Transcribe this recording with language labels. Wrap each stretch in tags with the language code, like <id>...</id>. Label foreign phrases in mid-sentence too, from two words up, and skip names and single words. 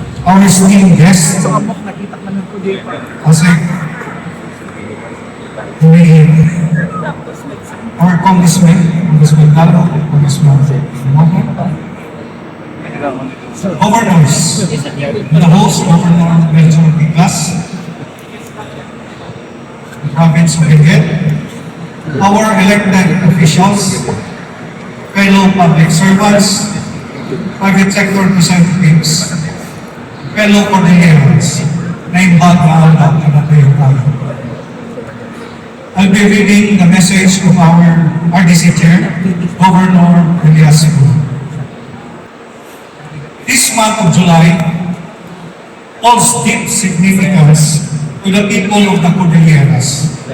<en>our esteemed guests, kasi our Congressman Gallo, Congressman governors, the host governor of Medyo Biglas, the province of Benguet, our elected officials, fellow public servants, private sector representatives, fellow Cordilleras,</en> <ilo>na imbag na alda na tayo tayo.</ilo> <en>I'll be reading the message of our RDC Chair, Governor Elias Siguro. This month of July holds deep significance to the people of the Cordilleras.</en>